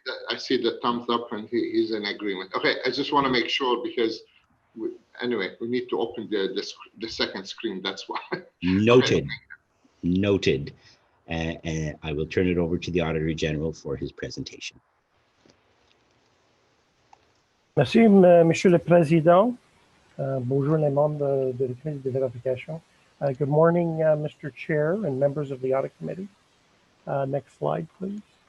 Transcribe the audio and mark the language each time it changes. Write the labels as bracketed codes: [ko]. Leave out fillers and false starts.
[en] I see the thumbs up and he's in agreement. Okay, I just want to make sure because anyway, we need to open the second screen. That's why. noted, Okay. noted. And I will turn it over to the Auditor General for his presentation. [fr] Merci, Monsieur le Président. Bonjour les membres de la Commission de vérification. [en] Good morning, Mr. Chair and members of the Audit Committee. Next slide, please.